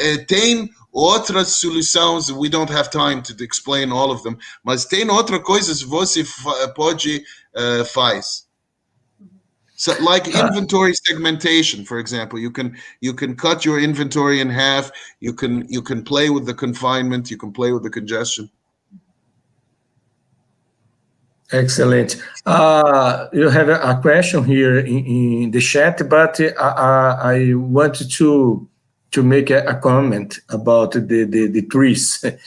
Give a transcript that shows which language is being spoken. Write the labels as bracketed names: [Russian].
[Portuguese] Tem outras soluções. [English] We don't have time to explain all of them. [Portuguese] Mas tem outras coisas que você pode faz. [English] So, like inventory segmentation, for example, you can cut your inventory in half. You can play with the confinement. You can play with the congestion. Excellent. You have a question here in the chat, but I wanted to make a comment about the trees.